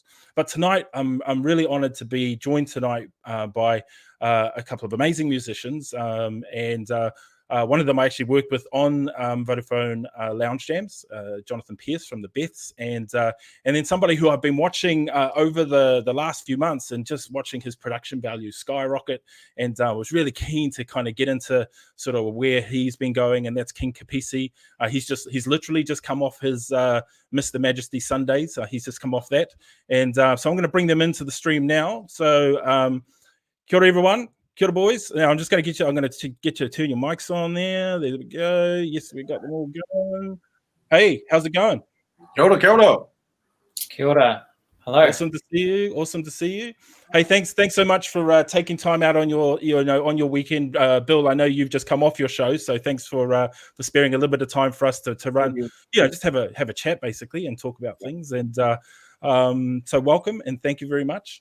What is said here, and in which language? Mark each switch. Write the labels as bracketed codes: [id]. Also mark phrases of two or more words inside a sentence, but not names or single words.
[en] But tonight I'm really honored to be joined tonight by a couple of amazing musicians, and one of them I actually worked with on Vodafone Lounge Jams, Jonathan Pearce from the Beths, and then somebody who I've been watching over the last few months, and just watching his production value skyrocket, and was really keen to kind of get into sort of where he's been going, and that's King Kapisi. He's literally just come off his Mr. Majesty Sundays. He's just come off that, and so I'm going to bring them into the stream now. [mi] So kia ora, everyone. Kia ora, [en] boys. Now I'm going to get you to turn your mics on there. There we go. Yes, we got them all going. Hey, how's it going? [mi] Kia ora, kia ora. Kia ora. [en] Hello. Awesome to see you. Hey, thanks so much for taking time out on your on your weekend, Bill. I know you've just come off your show, so thanks for sparing a little bit of time for us to run. Just have a chat basically and talk about things. And so welcome and thank you very much.